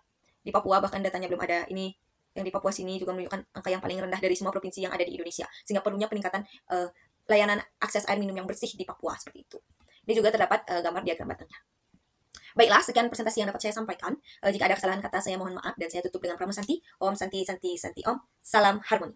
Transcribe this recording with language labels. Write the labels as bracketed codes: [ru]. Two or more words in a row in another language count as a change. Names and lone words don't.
[id] Di Papua bahkan datanya belum ada. Ini yang di Papua sini juga menunjukkan angka yang paling rendah dari semua provinsi yang ada di Indonesia. Sehingga perlunya peningkatan layanan akses air minum yang bersih di Papua seperti itu. Ini juga terdapat gambar diagram batangnya. Baiklah, sekian presentasi yang dapat saya sampaikan. Jika ada kesalahan kata, saya mohon maaf dan saya tutup dengan Pramu Santi. [sa] Om Santi Santi Santi Om. [id] Salam harmoni.